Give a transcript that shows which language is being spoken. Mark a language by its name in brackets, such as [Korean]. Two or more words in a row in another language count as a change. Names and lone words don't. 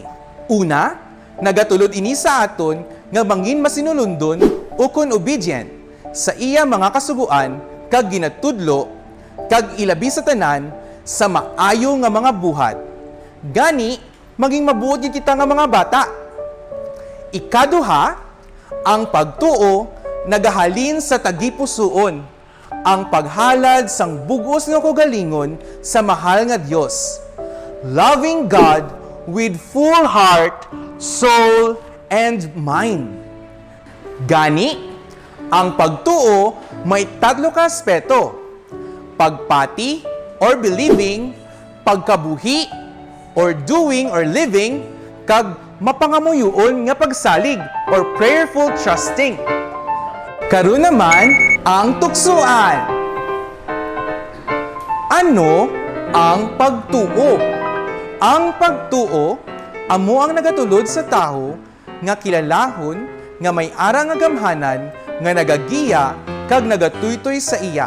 [Hiligaynon] Una, nagatulod ini sa aton nga mangin masinulundon o kon obedient sa iya mga kasuguan kag ginatudlo kag ilabi sa tanan sa maayo nga mga buhat. Gani, maging mabuod gid kita nga mga bata. Ikaduha, ang pagtuo nagahalin sa tagipusoon, ang paghalad sang bugos nga kaugalingon sa mahal nga Dios. [English] Loving God with full heart, soul, and mind. [Hiligaynon] Gani, ang pagtuo may tatlo ka aspeto: pagpati or believing, pagkabuhi or [English] doing or living, [Hiligaynon] kag mapangamuyoon nga pagsalig or [English] prayerful trusting. [Hiligaynon] Karon naman ang tuksoan. Ano ang pagtuo? Ang pagtuo amo ang nagatulod sa tawo nga kilalahon nga may ara nga gamhanan nga nagagiya kag nagatuytoy sa iya.